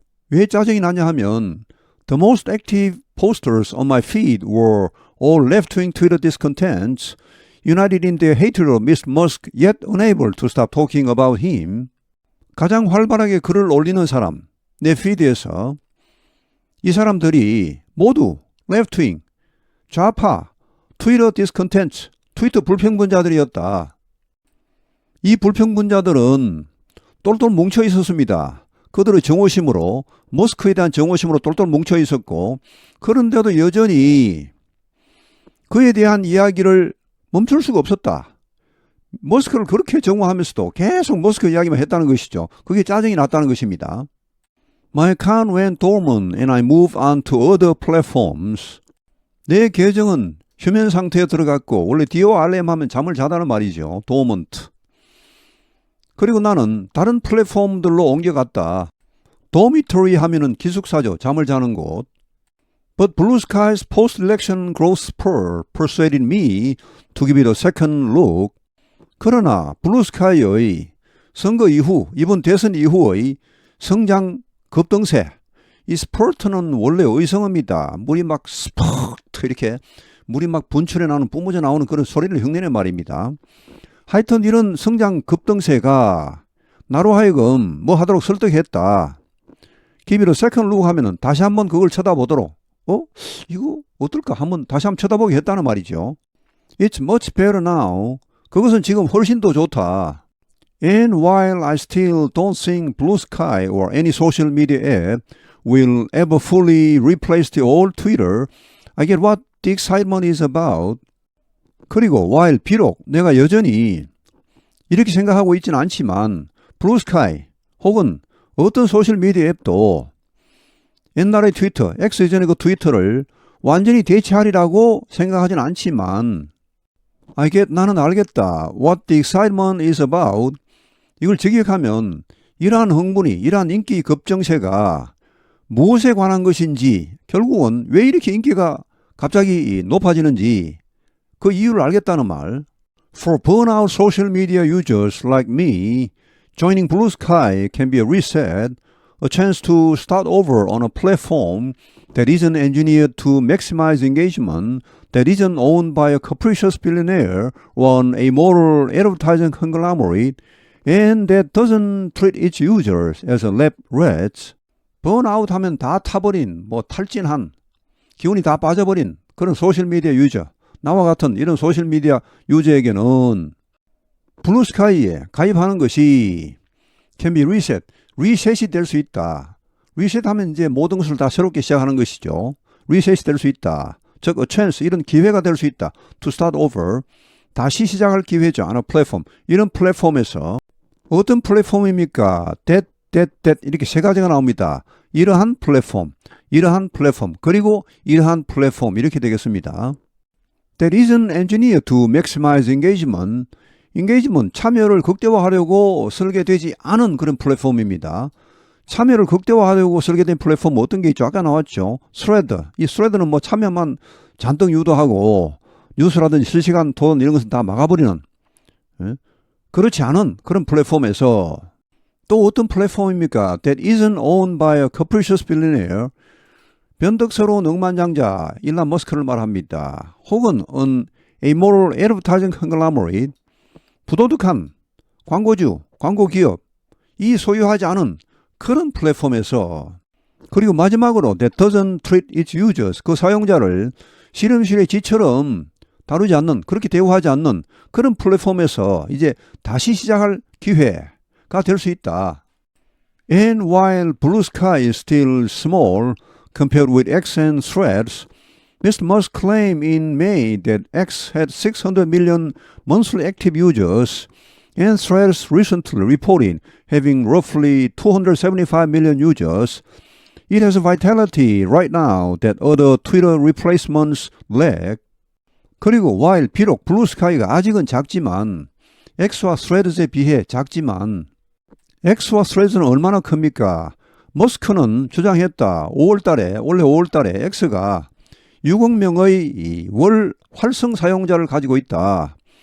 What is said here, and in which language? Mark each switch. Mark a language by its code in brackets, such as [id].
[ko] 왜 짜증이 나냐 하면 [en] The most active posters on my feed were all left-wing Twitter discontents, united in their hatred of Mr. Musk, yet unable to stop talking about him. [ko] 가장 활발하게 글을 올리는 사람, 내 피드에서 이 사람들이 모두 [en] left-wing, [ko] 좌파, [en] Twitter discontents, [ko] 트위터 불평분자들이었다. 이 불평분자들은 똘똘 뭉쳐 있었습니다. 그들의 정오심으로 머스크에 대한 정오심으로 똘똘 뭉쳐 있었고 그런데도 여전히 그에 대한 이야기를 멈출 수가 없었다. 머스크를 그렇게 정오하면서도 계속 머스크 이야기만 했다는 것이죠. 그게 짜증이 났다는 것입니다. [en] My account went dormant and I moved on to other platforms. [ko] 내 계정은 휴면 상태에 들어갔고 원래 DORM 하면 잠을 자다는 말이죠. [en] dormant. [ko] 그리고 나는 다른 플랫폼들로 옮겨갔다. dormitory 하면은 기숙사죠. 잠을 자는 곳. [en] But Blue Sky's post-election growth spur persuaded me to give it a second look. [ko] 그러나 블루 스카이의 선거 이후, 이번 대선 이후의 성장 급등세. 이 스퍼트는 원래 의성어입니다. 물이 막 스퍼트 이렇게 물이 막 분출해 나오는 뿜어져 나오는 그런 소리를 흉내낸 말입니다. 하여튼 이런 성장 급등세가 나로 하여금 뭐 하도록 설득했다. [en] Give it a second look [ko] 하면은 다시 한번 그걸 쳐다보도록. 이거 어떨까? 한번 다시 한번 쳐다보게 했다는 말이죠. [en] It's much better now. [ko] 그것은 지금 훨씬 더 좋다. [en] And while I still don't think Blue Sky or any social media app will ever fully replace the old Twitter, I get what the excitement is about. [ko] 그리고 while 비록 내가 여전히 이렇게 생각하고 있지는 않지만 Blue Sky 혹은 어떤 소셜미디어 앱도 옛날의 트위터, X 예전의 그 트위터를 완전히 대체하리라고 생각하진 않지만 나는 알겠다. [en] What the excitement is about. [ko] 이걸 직역하면 이러한 흥분이, 이러한 인기 급증세가 무엇에 관한 것인지 결국은 왜 이렇게 인기가 갑자기 높아지는지 그 이유를 알겠다는 말. [en] For burnout social media users like me, joining Blue Sky can be a reset, a chance to start over on a platform that isn't engineered to maximize engagement, that isn't owned by a capricious billionaire or an amoral advertising conglomerate, and that doesn't treat its users as a lab rats. [ko] 번아웃 하면 다 타버린, 탈진한, 기운이 다 빠져버린 그런 소셜미디어 유저. 나와 같은 이런 소셜미디어 유저에게는 블루스카이에 가입하는 것이 [en] can be reset, [ko] 리셋이 될 수 있다. 리셋하면 이제 모든 것을 다 새롭게 시작하는 것이죠. 리셋이 될 수 있다. 즉, [en] a chance, [ko] 이런 기회가 될 수 있다. [en] To start over, [ko] 다시 시작할 기회죠. [en] on a platform. [ko] 이런 플랫폼에서 어떤 플랫폼입니까? that 이렇게 세 가지가 나옵니다. 이러한 플랫폼, 그리고 이러한 플랫폼 이렇게 되겠습니다. [en] That isn't engineered to maximize engagement. [ko] engagement, 참여를 극대화하려고 설계되지 않은 그런 플랫폼입니다. 참여를 극대화하려고 설계된 플랫폼 어떤 게 있죠? 아까 나왔죠. 스레드. 이 스레드는 참여만 잔뜩 유도하고 뉴스라든지 실시간 토론 이런 것은 다 막아버리는 그렇지 않은 그런 플랫폼에서 또 어떤 플랫폼입니까? [en] That isn't owned by a capricious billionaire. [ko] 변덕스러운 억만장자 일론 머스크를 말합니다. 혹은 [en] an amoral advertising conglomerate. [ko] 부도덕한 광고주, 광고기업 이 소유하지 않은 그런 플랫폼에서 그리고 마지막으로 [en] that doesn't treat its users [ko] 그 사용자를 실험실의 쥐처럼 다루지 않는 그렇게 대우하지 않는 그런 플랫폼에서 이제 다시 시작할 기회가 될 수 있다. [en] And while Blue Sky is still small compared with X and Threads, Mr. Musk claimed in May that X had 600 million monthly active users and Threads recently reported having roughly 275 million users. It has a vitality right now that other Twitter replacements lack. [ko] 그리고 while 비록 블루스카이가 아직은 작지만 X와 Threads에 비해 작지만 X와 Threads는 얼마나 큽니까? 머스크는 주장했다. 올해 5월달에 X가 6억 명의 월 활성 사용자를 가지고 있다.